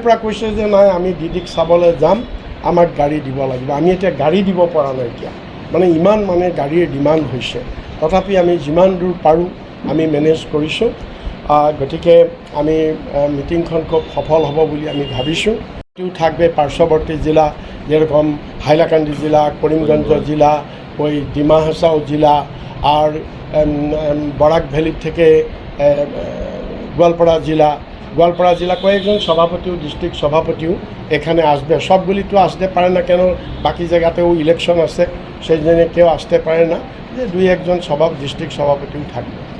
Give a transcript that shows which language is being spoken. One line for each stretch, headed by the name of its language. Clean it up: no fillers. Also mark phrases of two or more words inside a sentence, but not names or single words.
Assamese: পৰা কৈছে যে নাই আমি দিদিক চাবলৈ যাম আমাক গাড়ী দিব লাগিব আমি এতিয়া গাড়ী দিব পৰা নাই এতিয়া মানে ইমান মানে গাড়ীৰ ডিমাণ্ড হৈছে তথাপি আমি যিমান দূৰ পাৰোঁ আমি মেনেজ কৰিছোঁ গতিকে আমি মিটিংখন খুব সফল হ'ব বুলি আমি ভাবিছোঁ
Bangla: থাকবে পার্শ্ববর্তী জেলা যেরকম হাইলাকান্দি জেলা করিমগঞ্জ জেলা ওই ডিমা হাসাও জেলা আর বরাক ভ্যালি থেকে গোয়ালপাড়া জেলা কয়েকজন সভাপতিও ডিস্ট্রিক্ট সভাপতিও এখানে আসবে সবগুলি তো আসতে পারে না কেন বাকি জায়গাতেও ইলেকশন আছে সেই জন্য কেউ আসতে পারে না যে দুই একজন ডিস্ট্রিক্ট সভাপতিও থাকবে